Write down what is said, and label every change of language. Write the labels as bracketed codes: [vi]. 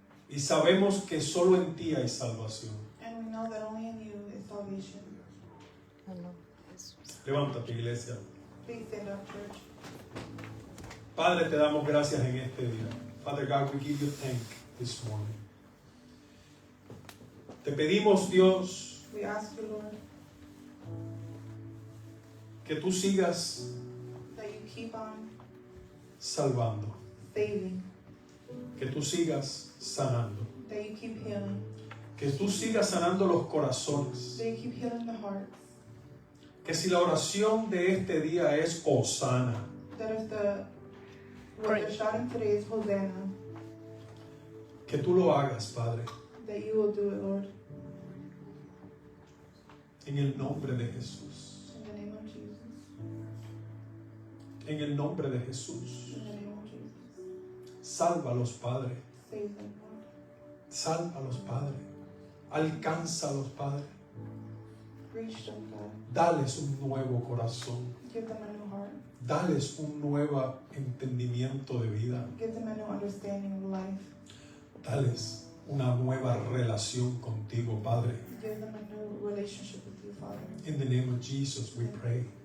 [es] Y sabemos que solo en ti hay salvación. [en] And we know that only in you is salvation. [es] Levántate, iglesia. [en] Please stand up, church. [es] Padre, te damos gracias en este día. [en] Father God, we give you thanks this morning. [es] Te pedimos, Dios, [en] We ask you, Lord, [es] que tú sigas [en] that you keep on [es] salvando, [en] saving, [es] que tú sigas sanando, [en] that you keep healing, [es] que tú sigas sanando los corazones, [en] that you keep healing the hearts, [es] que si la oración de este día es Hosana, [en] that if what they're shouting today is Hosanna, [es] que tú lo hagas, Padre, [en] that you will do it, Lord, [es] en el nombre de Jesús, [en] in the name of Jesus, [es] en el nombre de Jesús. [en] in the name of Jesus. [es] Sálvalos, Padre, [en] Save them, Lord. [es] sálvalos, Padre, alcánzalos, Padre, [en] Reach them, God. [es] dales un nuevo corazón, [en] Give them a new heart. [es] dales un nuevo entendimiento de vida, [en] Give them a new understanding of life. [es] dales una nueva relación contigo, Padre. [en] Give them a new relationship with you, Father. In the name of Jesus we pray.